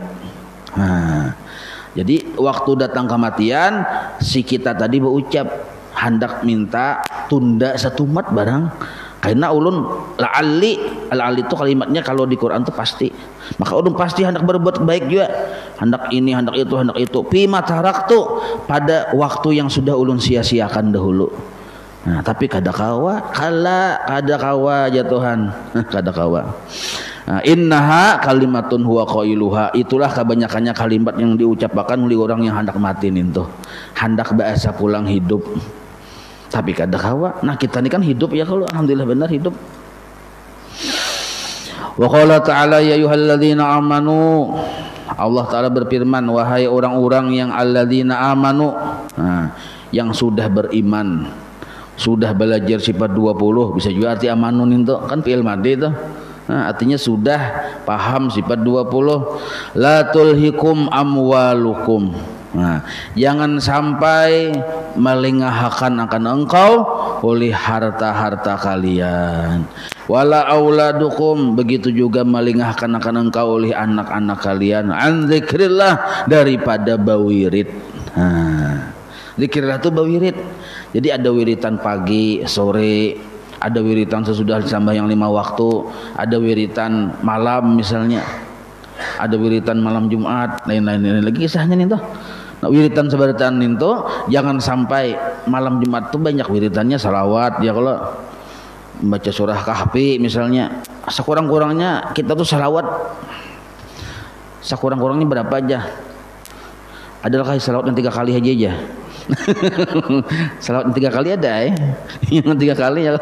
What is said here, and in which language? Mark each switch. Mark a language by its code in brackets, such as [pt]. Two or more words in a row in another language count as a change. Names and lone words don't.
[bjn] Nah, jadi waktu datang kematian, si kita tadi berucap hendak minta tunda setumat barang, karena ulun la'alli, al-ali itu kalimatnya kalau di Quran itu pasti, maka ulun pasti hendak berbuat baik juga, hendak ini, hendak itu, [ar] fima taraktu, [bjn] pada waktu yang sudah ulun sia-siakan dahulu. Nah, tapi kadakawa jatuhan kadakawa. Nah, [ar] innaha kalimatun huwa qailuha, [bjn] itulah kebanyakannya kalimat yang diucapkan oleh orang yang hendak mati itu, hendak bahasa pulang hidup. Tapi kadakawa, nah kita ini kan hidup ya, kalau alhamdulillah benar hidup. [ar] Wa qala ta'ala ya ayyuhalladzina amanu, [id] Allah Ta'ala berfirman, wahai orang-orang yang [ar] alladzina amanu, [id] nah, yang sudah beriman. sudah belajar sifat 20, bisa juga arti amanun itu kan fi'il madhi itu. Nah, artinya sudah paham sifat 20. [ar] La tulhikum amwalukum. [id] Nah, jangan sampai melengahkan akan engkau oleh harta-harta kalian. [ar] Wala auladukum, [id] begitu juga melengahkan akan engkau oleh anak-anak kalian. [ar] An dzikrillah, [bjn] daripada bawirid. Nah, zikrillah itu bawirid. Jadi ada wiritan pagi, sore, ada wiritan sesudah sembahyang 5 waktu, ada wiritan malam misalnya, ada wiritan malam Jumat, lain-lain lagi kisahnya nih tuh. Nah, wiritan sebaratan itu jangan sampai malam Jumat tuh banyak wiritannya salawat ya. Kalau baca surah Kahfi misalnya, sekurang-kurangnya kita tuh salawat sekurang-kurangnya berapa aja? Adalah salawat yang 3 kali aja. Salawat yang 3 kali ada ya. Yang 3 kali ya.